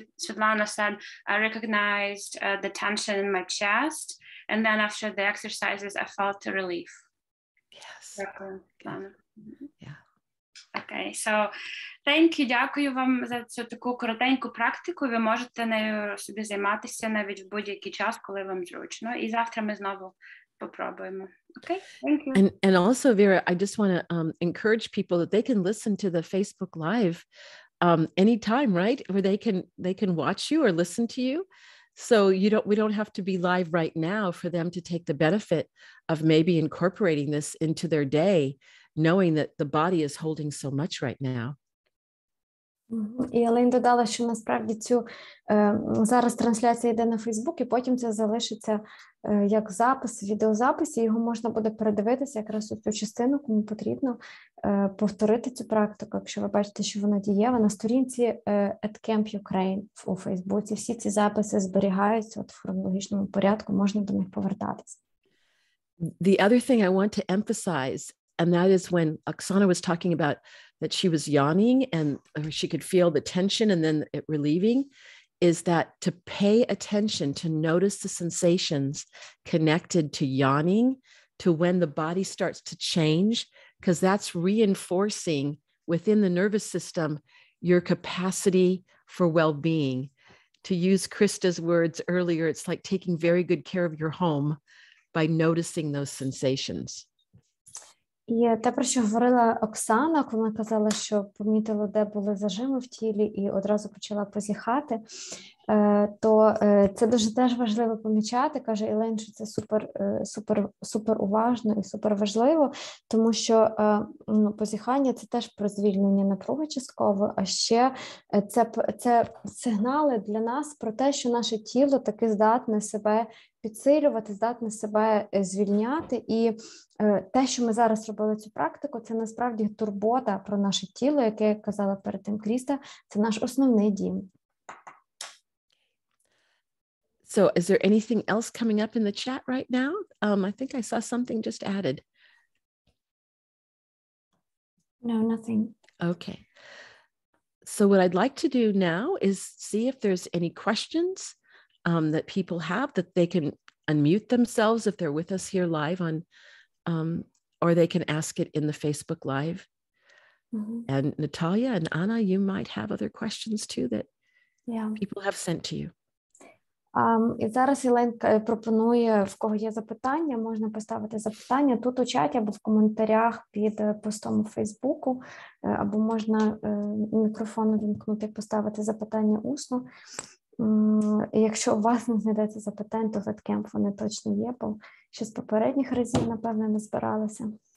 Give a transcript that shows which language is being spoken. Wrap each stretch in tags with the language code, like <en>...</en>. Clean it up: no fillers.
<en>Світлана said, I recognized the tension in my chest, and then after the exercises, I felt a relief. Yes. Yeah. Okay, so thank you,</en> <uk>дякую вам за цю таку коротеньку практику. Ви можете нею собі займатися навіть в будь-який час, коли вам зручно. І завтра ми знову попробуємо.</uk> <en>Okay, thank you. And also, Vera, I just want to encourage people that they can listen to the Facebook Live anytime, right? Where they can watch you or listen to you. So we don't have to be live right now for them to take the benefit of maybe incorporating this into their day, knowing that the body is holding so much right now.</en> <uk>І Елейн додала, що насправді зараз трансляція йде на Фейсбук, і потім це залишиться як запис, відеозапис, і його можна буде передивитися якраз у цю частину, кому потрібно повторити цю практику, якщо ви бачите, що вона дієва. На сторінці Camp Ukraine у Фейсбуці всі ці записи зберігаються в хронологічному порядку, можна до них повертатися.</uk> <en>The other thing I want to emphasize, and that is when Oksana was talking about that she was yawning and she could feel the tension and then it relieving, is that to pay attention, to notice the sensations connected to yawning, to when the body starts to change, because that's reinforcing within the nervous system your capacity for well-being. To use Krista's words earlier, it's like taking very good care of your home by noticing those sensations.</en> <uk>І те, про що говорила Оксана, коли вона казала, що помітила, де були зажими в тілі і одразу почала позіхати, то це дуже теж важливо помічати, каже Елейн, що це супер уважно і супер важливо, тому що позіхання – це теж про звільнення напруги частково, а ще це сигнали для нас про те, що наше тіло таки здатне себе підсилювати, здатне себе звільняти, і те, що ми зараз робили цю практику, це насправді турбота про наше тіло, яке, як казала перед тим Кріста, це наш основний дім.</uk> <en>So is there anything else coming up in the chat right now? I think I saw something just added. No, nothing. Okay. So what I'd like to do now is see if there's any questions that people have, that they can unmute themselves if they're with us here live on, or they can ask it in the Facebook Live. Mm-hmm. And Natalia and Anna, you might have other questions too that people have sent to you.</en> <uk>І зараз Елейн пропонує, в кого є запитання, можна поставити запитання тут у чаті або в коментарях під постом у Фейсбуку, або можна мікрофон увімкнути і поставити запитання усно. Якщо у вас не знайдеться запитань, то в Camp вони точно є, бо ще з попередніх разів, напевно, не збиралися.</uk>